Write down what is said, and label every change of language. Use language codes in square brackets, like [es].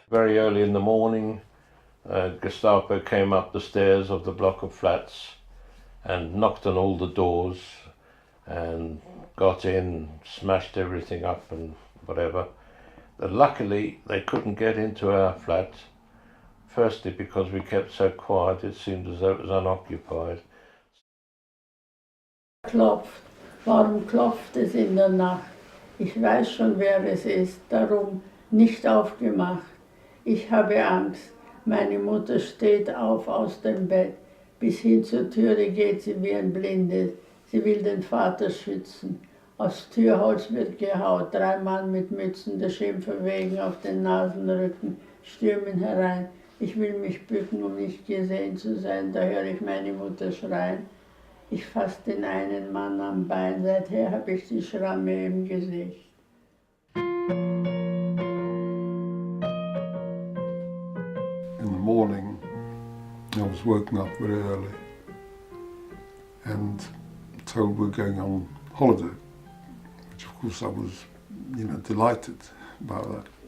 [en] Very early in the morning, Gestapo came up the stairs of the block of flats and knocked on all the doors and got in, smashed everything up and whatever. But luckily they couldn't get into our flat, firstly because we kept so quiet, it seemed as though it was unoccupied. [de] Klopft. Warum klopft es in der Nacht? Ich weiß schon, wer es ist, darum nicht aufgemacht. Ich habe Angst. Meine Mutter steht auf aus dem Bett. Bis hin zur Türe geht sie wie ein Blindes. Sie will den Vater schützen. Aus Türholz wird gehaut. 3 Mann mit Mützen der Schimpfer wegen auf den Nasenrücken stürmen herein. Ich will mich bücken, um nicht gesehen zu sein. Da höre ich meine Mutter schreien. Ich fasse den einen Mann am Bein. Seither habe ich die Schramme im Gesicht. [en] In the morning, I was woken up very early and told we're going on holiday, which of course I was, delighted about that.